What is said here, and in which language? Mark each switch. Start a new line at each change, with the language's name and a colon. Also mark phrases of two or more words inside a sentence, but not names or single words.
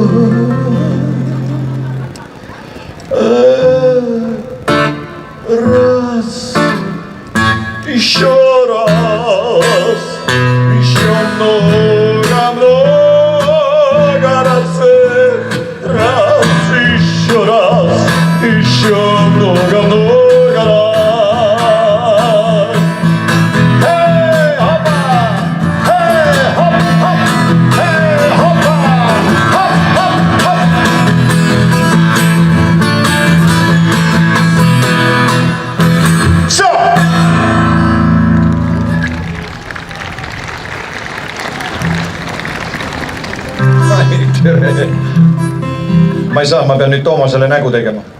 Russian: Раз, еще раз, еще много раз, еще раз, еще много раз. Эй, хопа, эй, хоп, хоп, эй, хопа, хоп, хоп, хоп. Все.
Estonian: Ma ei saa, ma pean nüüd Toomasele nägu tegema.